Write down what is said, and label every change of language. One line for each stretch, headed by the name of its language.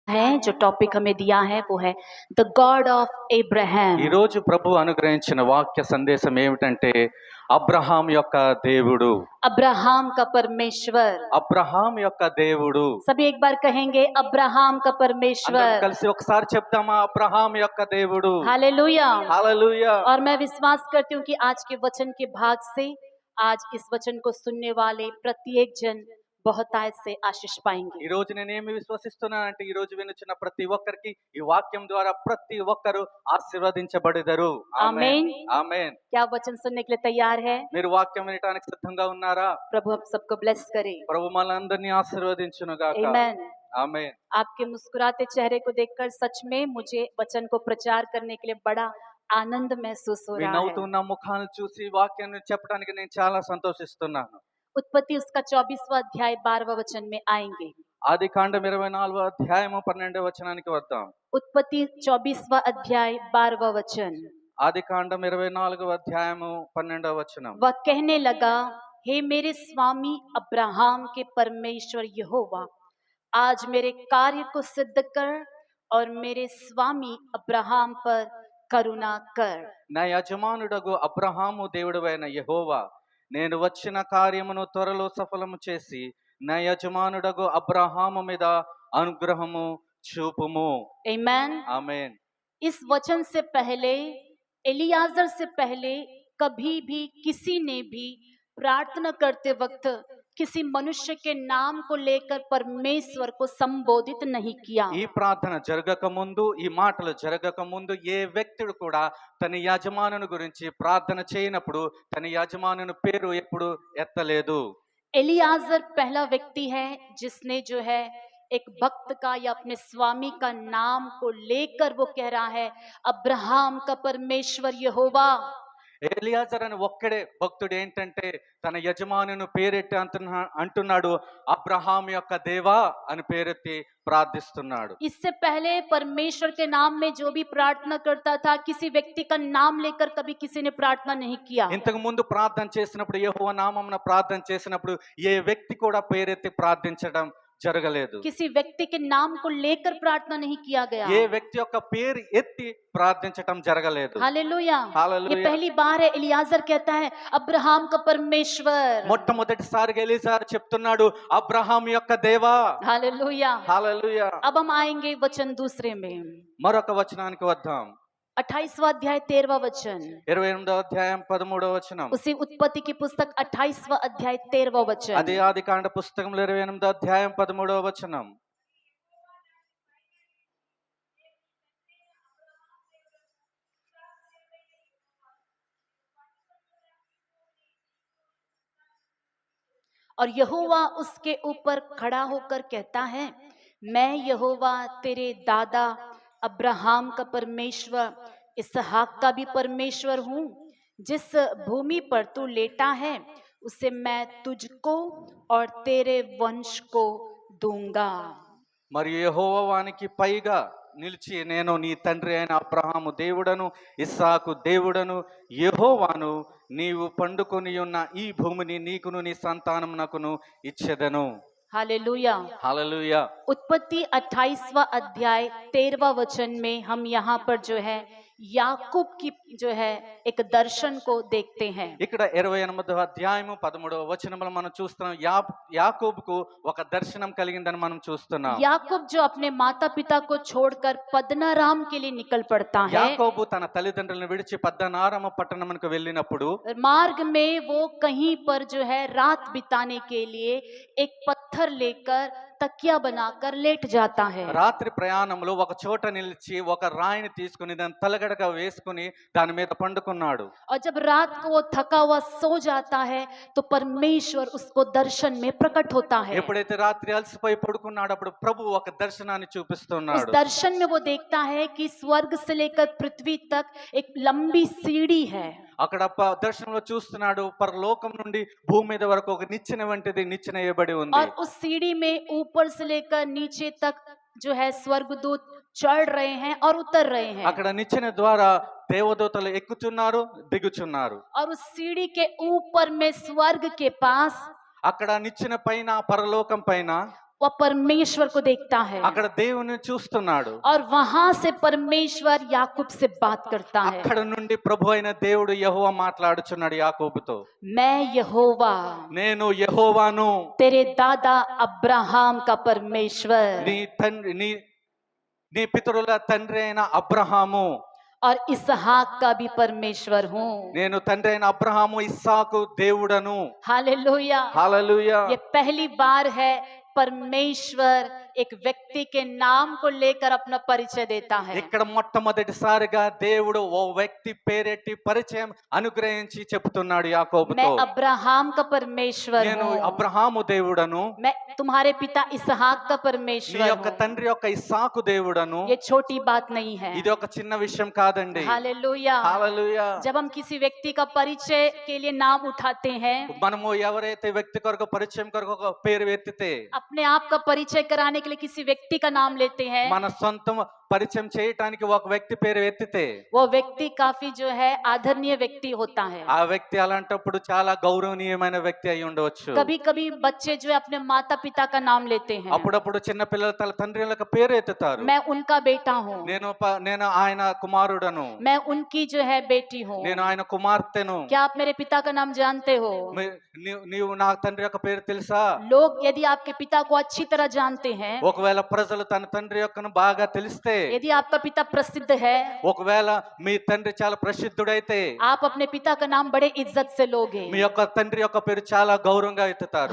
Hindi: है जो टॉपिक हमें दिया है वो है
English: the god of
Telugu: ఈ
Hindi: एब्राहम।
Telugu: రోజు ప్రభు అనుగ్రహించిన వాక్య సందేశం ఏమిటంటే అబ్రహాం యొక్క దేవుడు.
Hindi: अब्राहम का परमेश्वर।
Telugu: అబ్రహాం యొక్క దేవుడు.
Hindi: सभी एक बार कहेंगे अब्राहम का
Telugu: అందరం
Hindi: परमेश्वर।
Telugu: కలిసి ఒకసారి చెప్దామా? అబ్రహాం యొక్క దేవుడు.
Hindi: हालेलुया।
Telugu: హల్లెలూయా.
Hindi: और मैं विश्वास करती हूँ कि आज के वचन के भाग से आज इस वचन को सुनने वाले प्रत्येक जन बहुतायत से आशीष पाएंगे।
Telugu: ఈ రోజు నేనేమి విశ్వసిస్తున్నానంటే ఈ రోజు వినుచున్న ప్రతి ఒక్కరికి ఈ వాక్యం ద్వారా ప్రతి ఒక్కరు ఆశీర్వదించబడెదరు. ఆమేన్.
Hindi: आमीन।
Telugu: ఆమేన్.
Hindi: क्या वचन सुनने के लिए तैयार है?
Telugu: మీరు వాక్యం వినడానికి సిద్ధంగా ఉన్నారా?
Hindi: प्रभु हम सबको ब्लेस करे।
Telugu: ప్రభు మనందరినీ ఆశీర్వదించును గాక.
Hindi: आमीन।
Telugu: ఆమేన్.
Hindi: आपके मुस्कुराते चेहरे को देखकर सच में मुझे वचन को प्रचार करने के लिए बड़ा आनंद महसूस हो
Telugu: మీ
Hindi: रहा है।
Telugu: నవ్వుతున్న ముఖాలను చూసి వాక్యాన్ని చెప్పడానికి నేను చాలా సంతోషిస్తున్నాను.
Hindi: उत्पत्ति उसका 24वां अध्याय 12वां वचन में आएंगे।
Telugu: ఆది కాండం 24వ అధ్యాయము 12వ వచనానికి వద్దాం.
Hindi: उत्पत्ति 24वां अध्याय 12वां वचन।
Telugu: ఆది కాండం 24వ అధ్యాయము 12వ వచనం.
Hindi: वह कहने लगा, हे मेरे स्वामी अब्राहम के परमेश्वर यहोवा, आज मेरे कार्य को सिद्ध कर और मेरे स्वामी अब्राहम पर करुणा कर।
Telugu: నా యజమానుడగు అబ్రహాము దేవుడవైన యెహోవా, నేను వచ్చిన కార్యమును త్వరలో సఫలము చేసి నా యజమానుడగు అబ్రహాము మీద అనుగ్రహము చూపుము.
Hindi: आमीन।
Telugu: ఆమేన్.
Hindi: इस वचन से पहले, एलियाजर से पहले कभी भी किसी ने भी प्रार्थना करते वक्त किसी मनुष्य के नाम को लेकर परमेश्वर को संबोधित नहीं किया।
Telugu: ఈ ప్రార్థన జరగక ముందు, ఈ మాటలు జరగక ముందు ఏ వ్యక్తుడు కూడా తన యజమానుని గురించి ప్రార్థన చేయనప్పుడు తన యజమానుని పేరు ఎప్పుడు ఎత్తలేదు.
Hindi: एलियाजर पहला व्यक्ति है जिसने जो है एक भक्त का या अपने स्वामी का नाम को लेकर वो कह रहा है, अब्राहम का परमेश्वर यहोवा।
Telugu: ఎలియాజర్ అని ఒక్కడే భక్తుడు ఏంటంటే తన యజమానుని పేరెట్టి అంటున్నాడు, అబ్రహాం యొక్క దేవా అని పేరెత్తి ప్రార్థిస్తున్నాడు.
Hindi: इससे पहले परमेश्वर के नाम में जो भी प्रार्थना करता था, किसी व्यक्ति का नाम लेकर कभी किसी ने प्रार्थना नहीं किया।
Telugu: ఇంతకు ముందు ప్రార్థన చేసినప్పుడు, యెహోవా నామమున ప్రార్థన చేసినప్పుడు ఏ వ్యక్తి కూడా పేరెత్తి ప్రార్థించడం జరగలేదు.
Hindi: किसी व्यक्ति के नाम को लेकर प्रार्थना नहीं किया गया।
Telugu: ఏ వ్యక్తి యొక్క పేరు ఎత్తి ప్రార్థించటం జరగలేదు.
Hindi: हालेलुया। हालेलुया। ये पहली बार है एलियाजर कहता है अब्राहम का परमेश्वर।
Telugu: మొట్టమొదటిసారిగా ఎలీజారు చెప్తున్నాడు, అబ్రహాం యొక్క దేవా.
Hindi: हालेलुया।
Telugu: హల్లెలూయా.
Hindi: अब हम आएंगे वचन दूसरे में।
Telugu: మరొక వచనానికి వద్దాం.
Hindi: 28वां अध्याय 13वां वचन।
Telugu: 28వ అధ్యాయం 13వ వచనం.
Hindi: उसी उत्पत्ति की पुस्तक 28वां अध्याय 13वां वचन।
Telugu: అదే ఆది కాండ పుస్తకంలో 28వ అధ్యాయం 13వ వచనం.
Hindi: और यहोवा उसके ऊपर खड़ा होकर कहता है, मैं यहोवा तेरे दादा अब्राहम का परमेश्वर, इसहाक का भी परमेश्वर हूँ। जिस भूमि पर तू लेटा है उसे मैं तुझको और तेरे वंश को दूंगा।
Telugu: మరియు యెహోవా వానికి పైగా నిలిచి, నేను నీ తండ్రి అయిన అబ్రహాము దేవుడను, ఇస్సాకు దేవుడను యెహోవాను, నీవు పండుకొని ఉన్న ఈ భూమిని నీకును నీ సంతానమునకును ఇచ్చెదను.
Hindi: हालेलुया।
Telugu: హల్లెలూయా.
Hindi: उत्पत्ति 28वां अध्याय 13वां वचन में हम यहाँ पर जो है याकूब की जो है एक दर्शन को देखते हैं।
Telugu: ఇక్కడ 28వ అధ్యాయము 13వ వచనంలో మనం చూస్తున్నాం, యాకోబుకు ఒక దర్శనం కలిగిందని మనం చూస్తున్నాం.
Hindi: याकूब जो अपने माता पिता को छोड़कर पद्दनाराम के लिए निकल पड़ता है।
Telugu: యాకోబు తన తల్లిదండ్రులను విడిచి పద్దనారామ పట్టణమునకు వెళ్ళినప్పుడు
Hindi: मार्ग में वो कहीं पर जो है रात बिताने के लिए एक पत्थर लेकर तकिया बनाकर लेट जाता है।
Telugu: రాత్రి ప్రయాణంలో ఒక చోట నిలిచి ఒక రాయిని తీసుకుని దాని తలగడగా వేసుకుని దాని మీద పండుకున్నాడు.
Hindi: और जब रात को वो थका हुआ सो जाता है तो परमेश्वर उसको दर्शन में प्रकट होता है।
Telugu: ఎప్పుడైతే రాత్రి అలసిపోయి పడుకున్నాడు అప్పుడు ప్రభు ఒక దర్శనాన్ని
Hindi: उस
Telugu: చూపిస్తున్నాడు.
Hindi: दर्शन में वो देखता है कि स्वर्ग से लेकर पृथ्वी तक एक लंबी सीढ़ी है।
Telugu: అక్కడ దర్శనంలో చూస్తున్నాడు, పరలోకం నుండి భూమి మీద వరకు ఒక నిచ్చెన వంటిది నిచ్చెన వేయబడి ఉంది.
Hindi: और उस सीढ़ी में ऊपर से लेकर नीचे तक जो है स्वर्गदूत चढ़ रहे हैं और उतर रहे हैं।
Telugu: అక్కడ నిచ్చెన ద్వారా దేవదూతలు ఎక్కుచున్నారు, దిగుచున్నారు.
Hindi: और उस सीढ़ी के ऊपर में स्वर्ग के पास
Telugu: అక్కడ నిచ్చెన పైన, పరలోకం పైన
Hindi: वह परमेश्वर को देखता है
Telugu: అక్కడ దేవుని చూస్తున్నాడు.
Hindi: और वहां से परमेश्वर याकूब से बात करता है।
Telugu: అక్కడ నుండి ప్రభు అయిన దేవుడు యెహోవా మాట్లాడుచున్నాడు యాకోబుతో.
Hindi: मैं यहोवा
Telugu: నేను యెహోవాను,
Hindi: तेरे दादा अब्राहम का परमेश्वर
Telugu: నీ తండ్రి నీ పితరుల తండ్రి అయిన అబ్రహాము,
Hindi: और इसहाक का भी परमेश्वर हूँ।
Telugu: నేను తండ్రి అయిన అబ్రహాము ఇస్సాకు దేవుడను.
Hindi: हालेलुया।
Telugu: హల్లెలూయా.
Hindi: ये पहली बार है परमेश्वर एक व्यक्ति के नाम को लेकर अपना परिचय देता है।
Telugu: ఇక్కడ మొట్టమొదటిసారిగా దేవుడు ఓ వ్యక్తి పేరెట్టి పరిచయం అనుగ్రహించి చెప్తున్నాడు
Hindi: मैं
Telugu: యాకోబుతో.
Hindi: अब्राहम का परमेश्वर
Telugu: నేను
Hindi: हूँ,
Telugu: అబ్రహాము దేవుడను,
Hindi: मैं तुम्हारे पिता इसहाक का
Telugu: నీ
Hindi: परमेश्वर
Telugu: యొక్క
Hindi: हूँ।
Telugu: తండ్రి యొక్క ఇస్సాకు దేవుడను.
Hindi: ये छोटी बात नहीं है।
Telugu: ఇది ఒక చిన్న విషయం కాదండి.
Hindi: हालेलुया।
Telugu: హల్లెలూయా.
Hindi: जब हम किसी व्यक्ति का परिचय के लिए नाम उठाते हैं,
Telugu: మనము ఎవరైతే వ్యక్తి కొరకు పరిచయం కొరకు ఒక పేరు ఎత్తితే,
Hindi: अपने आप का परिचय कराने के लिए किसी व्यक्ति का नाम लेते हैं,
Telugu: మన సొంతం పరిచయం చేయటానికి ఒక వ్యక్తి పేరు ఎత్తితే,
Hindi: वो व्यक्ति काफी जो है आदरणीय व्यक्ति होता है।
Telugu: ఆ వ్యక్తి అలాంటప్పుడు చాలా గౌరవనీయమైన వ్యక్తి అయి ఉండవచ్చు.
Hindi: कभी कभी बच्चे जो है अपने माता पिता का नाम लेते हैं,
Telugu: అప్పుడప్పుడు చిన్న పిల్లలు తన తండ్రులకు పేరు ఎత్తుతారు.
Hindi: मैं उनका बेटा हूँ,
Telugu: నేను ఆయన కుమారుడను,
Hindi: मैं उनकी जो है बेटी हूँ।
Telugu: నేను ఆయన కుమార్తెను.
Hindi: क्या आप मेरे पिता का नाम जानते हो?
Telugu: నీవు నా తండ్రి యొక్క పేరు తెలుసా?
Hindi: लोग यदि आपके पिता को अच्छी तरह जानते हैं,
Telugu: ఒకవేళ ప్రజలు తన తండ్రి యొక్కను బాగా తెలిస్తే,
Hindi: यदि आपका पिता प्रसिद्ध है,
Telugu: ఒకవేళ మీ తండ్రి చాలా ప్రసిద్ధుడైతే,
Hindi: आप अपने पिता का नाम बड़े इज्जत से लोगे।
Telugu: మీ యొక్క తండ్రి యొక్క పేరు చాలా గౌరవంగా ఎత్తుతారు.